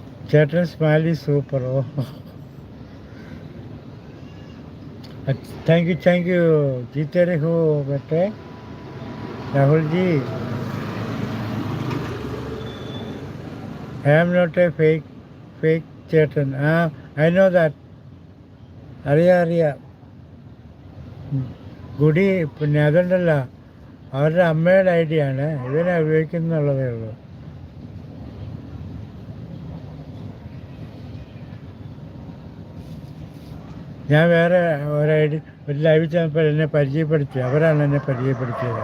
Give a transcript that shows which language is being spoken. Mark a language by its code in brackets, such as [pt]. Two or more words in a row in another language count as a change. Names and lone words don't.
[ml] ചേട്ടൻ സ്മൈലി സൂപ്പർ. ഓ, [en] thank you [hi] जीते रहो बेटे राहुल जी. [en] I am not a fake ചേട്ടൻ. I know that. [ml] അറിയാം. ഗുഡി പിന്നെ അതുണ്ടല്ലോ, അവരുടെ അമ്മയുടെ ഐഡിയ ആണ്, ഇതിനെ ഉപയോഗിക്കുന്നുള്ളതേ ഉള്ളൂ. ഞാൻ വേറെ ഒരു ലൈവ് ചെന്നപ്പോൾ എന്നെ പരിചയപ്പെടുത്തി, അവരാണ് എന്നെ പരിചയപ്പെടുത്തിയത്.